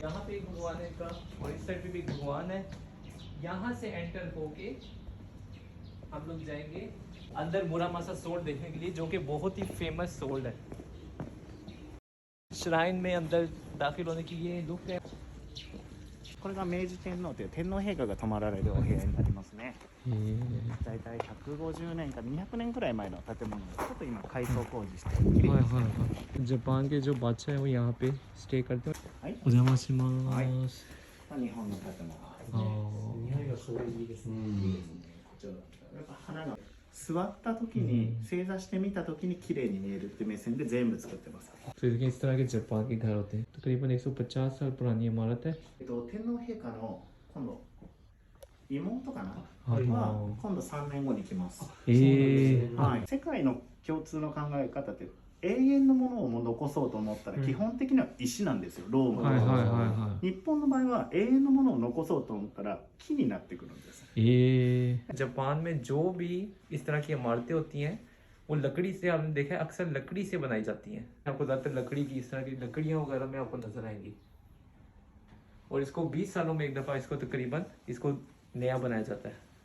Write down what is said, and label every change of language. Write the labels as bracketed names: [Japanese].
[Hindi] यहाँ पे एक भगवान है इनका और इस साइड पे भी एक भगवान है। यहाँ से एंटर होके हम लोग जाएंगे अंदर मुरामासा सोल्ड देखने के लिए, जो कि बहुत ही फेमस सोल्ड है। श्राइन में अंदर दाखिल होने की ये लुक है। [Japanese] これが明治天皇という天皇陛下が泊まられるお部屋になりますね。だいたい150年か200年くらい前の建物です。ちょっと今改装工事して綺麗にしてます。 [Hindi] जापान के जो बादशाह हैं वो यहाँ पे स्टे करते हैं। [Japanese] はい。お邪魔します。日本の建物ですね。匂いがすごいいいですね。いいですね。こちらやっぱ花が座った時に正座してみた時に綺麗に見えるって目線で全部作ってます。 [Hindi] तो देखिए इस तरह के जापान के घर होते हैं। तकरीबन 150 साल पुरानी इमारत है। [Japanese] 天皇陛下の今度妹かな、はいは今度3年後に来ます。えはい、世界の共通の考え方って永遠のものをも残そうと思ったら基本的には石なんですよ、ローマはいはいはいの。は日本の場合は永遠のものを残そうと思ったら木になってくるんです。い。 [Hindi] जापान में जो भी इस तरह की इमारतें होती हैं वो लकड़ी से, आपने देखा है अक्सर लकड़ी से बनाई जाती हैं। आपको ज़्यादातर लकड़ी की इस तरह की लकड़ियाँ वगैरह में आपको नजर आएंगी। और इसको 20 सालों में एक दफ़ा इसको तकरीबन इसको नया बनाया जाता है।